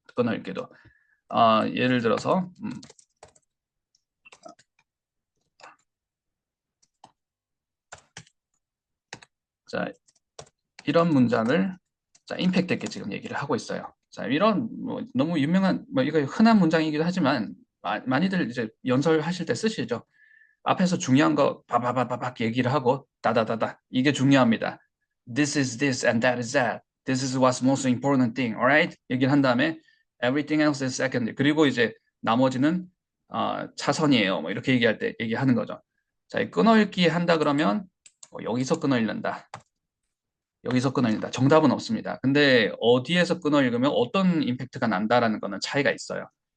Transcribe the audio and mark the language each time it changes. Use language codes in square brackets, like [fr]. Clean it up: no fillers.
[ko] 끊어 읽기도 예를 들어서 자, 이런 문장을 자, 임팩트 있게 지금 얘기를 하고 있어요. 자, 이런 뭐 너무 유명한 뭐 이거 흔한 문장이기도 하지만 많이들 이제 연설하실 때 쓰시죠. 앞에서 중요한 거 바바바바박 얘기를 하고 다다다다 이게 중요합니다. [en] This is this and that is that. This is what's most important thing. Alright? [ko] 얘기를 한 다음에 [en] everything else is secondary. [ko] 그리고 이제 나머지는 차선이에요. 뭐 이렇게 얘기할 때 얘기하는 거죠. 자, 끊어읽기 한다 그러면 여기서 끊어 읽는다. 여기서 끊어 읽는다. 정답은 없습니다. 근데 어디에서 끊어 읽으면 어떤 임팩트가 난다라는 거는 차이가 있어요.